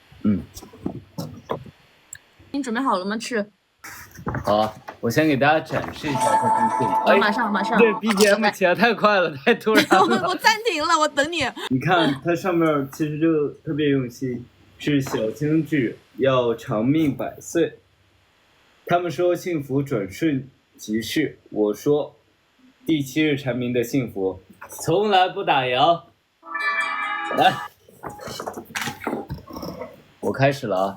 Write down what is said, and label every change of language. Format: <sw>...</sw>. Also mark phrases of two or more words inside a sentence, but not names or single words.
<zh>你準備好了嗎？赤。好，我先給大家展示一下這封信。馬上。這 BGM 起來太快了，太突然了。我暫停了，我等你。你看，它上面其實就特別用心，是小江志要長命100歲。他們說幸福轉瞬即逝，我說第7日蟬鳴的幸福從來不打烊。來，我開始了啊。</zh>